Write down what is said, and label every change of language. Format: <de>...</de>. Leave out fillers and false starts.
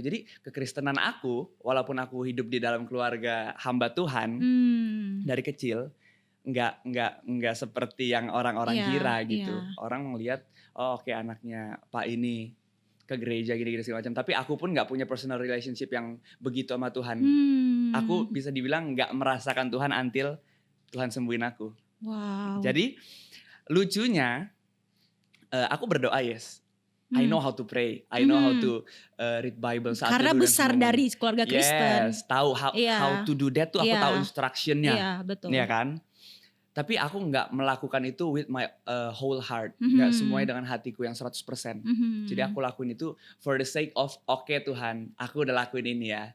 <id>Jadi kekristenan aku walaupun aku hidup di dalam keluarga hamba Tuhan dari kecil nggak seperti yang orang-orang kira gitu. Orang melihat anaknya Pak ini ke gereja gini-gini segala macam, tapi aku pun nggak punya personal relationship yang begitu sama Tuhan. Aku bisa dibilang nggak merasakan Tuhan until Tuhan sembuhin aku. Jadi lucunya aku berdoa</id> <en>I know how to pray, I know how to read Bible.</en> <id>Karena besar dari keluarga Kristen. Tahu</id> <en>how to do that</en> <id>tuh, aku tahu instructionnya. Betul. Iya kan? Tapi aku nggak melakukan itu</id> <en>with my whole heart.</en> <id>Nggak semuanya dengan hatiku yang 100%. Jadi aku lakuin itu</id> <en>for the sake of</en> <id>Tuhan, aku udah lakuin ini ya.</id>